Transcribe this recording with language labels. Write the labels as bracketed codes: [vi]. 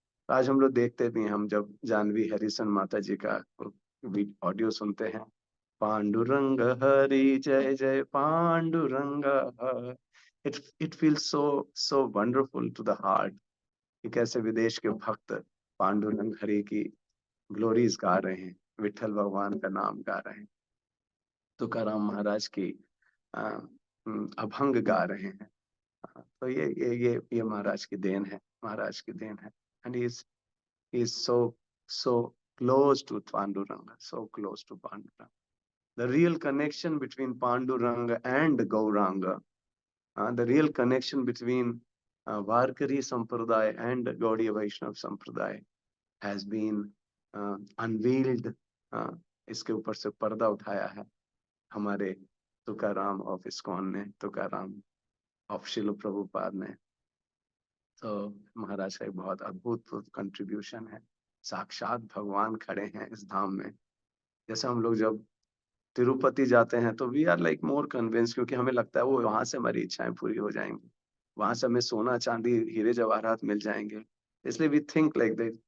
[hi] तो आज हम लोग देखते भी हैं, हम जब जानवी हरिसन माता जी का ऑडियो सुनते हैं, पांडुरंग हरि जय जय Pandurang, [en] it feels so so wonderful to the heart [hi] कि कैसे विदेश के भक्त पांडुरंग हरि की ग्लोरीज गा रहे हैं, विठल भगवान का नाम गा रहे हैं, तुकाराम महाराज की अभंग गा रहे हैं। तो ये महाराज की देन है, महाराज की देन है। [en] And he is so close to Panduranga, so close to Panduranga. The real connection between Panduranga and Gauranga, the real connection between Varkari Sampradaya and Gaudiya Vaishnava Sampradaya has been unveiled. [hi] इसके ऊपर से पर्दा उठाया है हमारे Tukaram of ISKCON ने, Tukaram of शिल प्रभुपाद ने। तो महाराज का एक बहुत अद्भुत कंट्रीब्यूशन है। साक्षात भगवान खड़े हैं इस धाम में। जैसे हम लोग जब तिरुपति जाते हैं तो [en] we are like more convince, [hi] क्योंकि हमें लगता है वो वहां से हमारी इच्छाएं पूरी हो जाएंगी, वहां से हमें सोना चांदी हीरे जवाहरात मिल जाएंगे, इसलिए [en] We think like that.